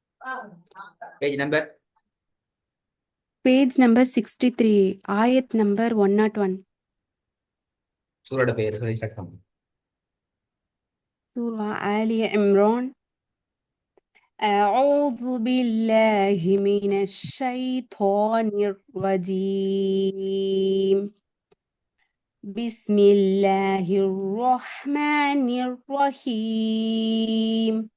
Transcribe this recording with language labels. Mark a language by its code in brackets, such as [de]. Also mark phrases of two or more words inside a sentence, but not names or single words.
[en] Page number. Page number 63, ayat number 101. [ta] சூரோட பேர் சொல்லி ஸ்டார்ட் பண்ணுங்க. Surah Ali Imran. [ar] أعوذ بالله من الشيطان الرجيم. بسم الله الرحمن الرحيم.